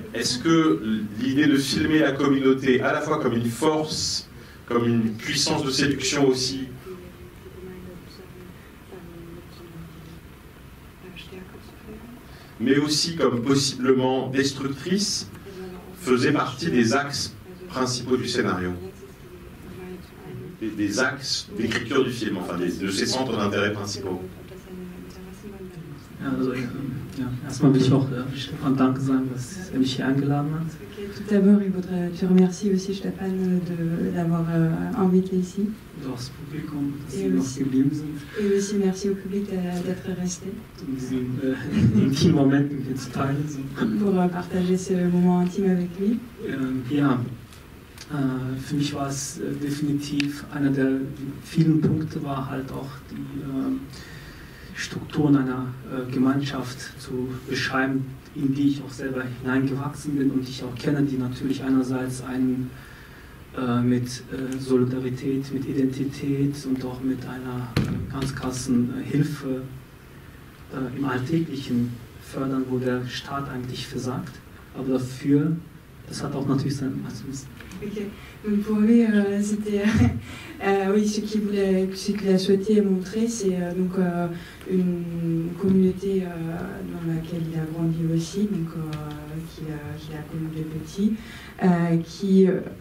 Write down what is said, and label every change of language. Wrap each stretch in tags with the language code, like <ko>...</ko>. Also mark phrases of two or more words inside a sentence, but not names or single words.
<fr>Est-ce que l'idée de filmer la communauté, à la fois comme une force, comme une puissance de séduction aussi, mais aussi comme possiblement destructrice, faisait partie des axes principaux du scénario, des axes d'écriture du film, enfin de ses centres d'intérêt principaux.</fr> <de>Also, ja, erstmal will ich auch Stefan Danke sagen, dass er mich hier eingeladen hat.</de> <fr>Tout d'abord, je remercie aussi Stéphane d'avoir invité ici.</fr> <de>Und auch das Publikum, dass sie noch geblieben sind.</de> <fr>Et aussi merci au public d'être resté.</fr> <de>Um diesen intimen Moment mit mir zu teilen. So.</de> <fr>Pour partager ce moment intime avec lui.</fr> <de>Ja, für mich war es definitiv einer der vielen Punkte, war halt auch die Strukturen einer Gemeinschaft zu beschreiben, in die ich auch selber hineingewachsen bin und die ich auch kenne, die natürlich einerseits einen mit Solidarität, mit Identität und auch mit einer ganz krassen Hilfe im Alltäglichen fördern, wo der Staat eigentlich versagt. Aber dafür, das hat auch natürlich seinen... Okay.</de> <fr>Donc pour lui, c'était oui, ce qu'il a souhaité montrer, c'est donc une communauté dans laquelle il a grandi aussi, donc qu'il a connu de petit, qui</fr>